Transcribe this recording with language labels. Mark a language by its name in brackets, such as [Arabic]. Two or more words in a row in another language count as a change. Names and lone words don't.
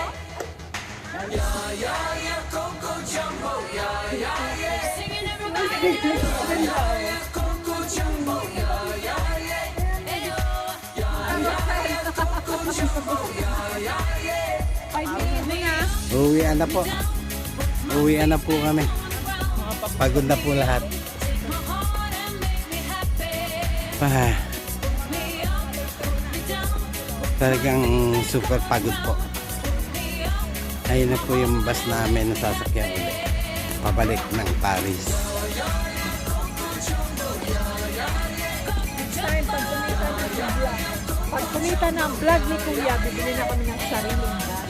[English] Yeah, yeah, yeah, Coco Jumbo, yeah, yeah, yeah. Singing everybody. Coco Jumbo, yeah, yeah, yeah. Coco Jumbo, yeah, yeah, yeah. [Filipino] 5 minutes na. Uwian na po. Uwian na po kami. Pagod na po lahat. [English] My heart and make me happy. Ah, Me up, put me down. [Filipino] talagang super pagod po. Ayun na po yung bus namin na sasakyan ulit. Pabalik ng Paris. Pag kumita ng vlog ni Kuya, bibili na kami ng sariling bag.